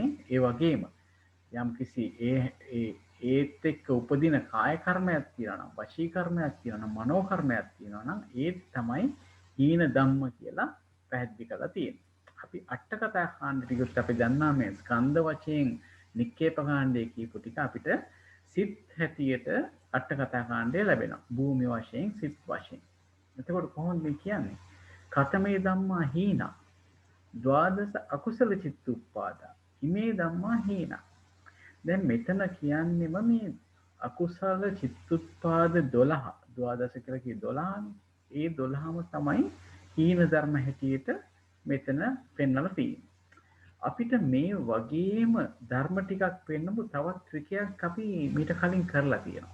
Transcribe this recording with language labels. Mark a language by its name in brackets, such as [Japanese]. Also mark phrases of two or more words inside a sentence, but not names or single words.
[Sinhala] ඒ වගේම යම්කිසි ඒත් එක්ක උපදින කාය කර්මයක් තියෙනවා නම්, වචී කර්මයක් තියෙනවා නම්, මනෝ කර්මයක් තියෙනවා නම් ඒ තමයි [Pali] හීන ධම්ම [Sinhala] කියලා පැහැදිලි කරලා තියෙන්නේ. අපි අට කතා කාණ්ඩ ටිකත් අපි දන්නා මේ ස්කන්ධ වශයෙන් නික්කේප කාණ්ඩයේ කියපු ටික අපිට සිත් හැටියට අට කතා කාණ්ඩය ලැබෙනවා. භූමි වශයෙන්, සිත් වශයෙන්. එතකොට කොහොමද මේ කියන්නේ? [Pali] කතමේ ධම්මා හීනා ද්වාදස අකුසල චිත්ත උප්පාදා ඉමේ ධම්මා හීනා. [Sinhala] දැන් මෙතන කියන්නේම මේ අකුසල චිත්තුත්පාද 12 ද්වාදස කියලා කිය 12නේ. ඒ 12ම තමයි හීන ධර්ම හැටියට මෙතන පෙන්වලා තියෙන්නේ. අපිට මේ වගේම ධර්ම ටිකක් පෙන්නපු තවත් ත්‍රිකයක් අපි මීට කලින් කරලා තියෙනවා.